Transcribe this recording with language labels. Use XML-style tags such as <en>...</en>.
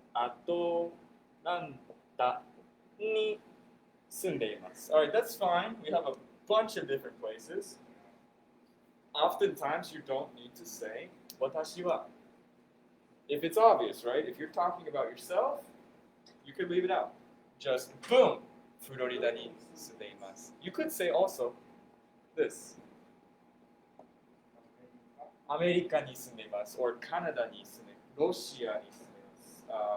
<ja>Atlanta に住んでいます。</ja> <en>Alright, that's fine. We have a bunch of different places. Oftentimes, you don't need to say 私は. If it's obvious, right? If you're talking about yourself, you could leave it out. Just boom,</en> <ja>フロリダに住んでいます.</ja> <en>You could say also this.</en> <ja>アメリカに住んでいます。or カナダに住んでいます。ロシアに住んでいます。</ja>